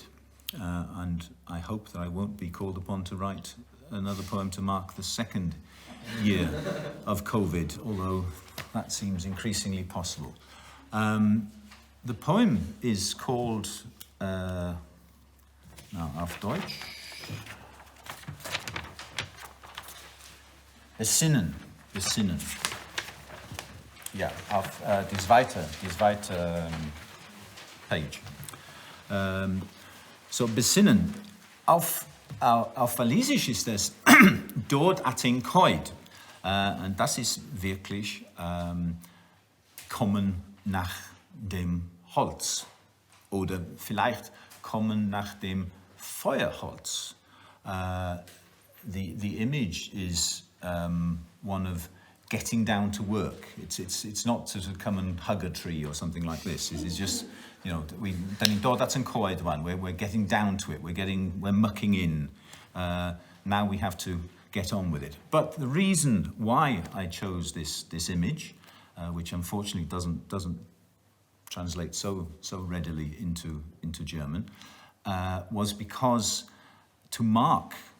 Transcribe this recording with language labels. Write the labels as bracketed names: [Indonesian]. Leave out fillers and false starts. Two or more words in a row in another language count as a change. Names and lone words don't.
[English] And I hope that I won't be called upon to write another poem to mark the second year of COVID, although that seems increasingly possible. The poem is called, now [German] auf Deutsch, [English] Besinnen. [German] Ja, auf die zweite Page. So, Besinnen. Auf Walisisch ist es [Welsh] dod at ein Coed. [German] Und das ist wirklich kommen nach dem Holz. Oder vielleicht kommen nach dem Feuerholz. [English] The image is one of getting down to work. It's not to sort of come and hug a tree or something like this. It's just, you know, that's an coed one. We're getting down to it. We're mucking in. Now we have to get on with it. But the reason why I chose this image, which unfortunately doesn't translate so readily into German, was because to mark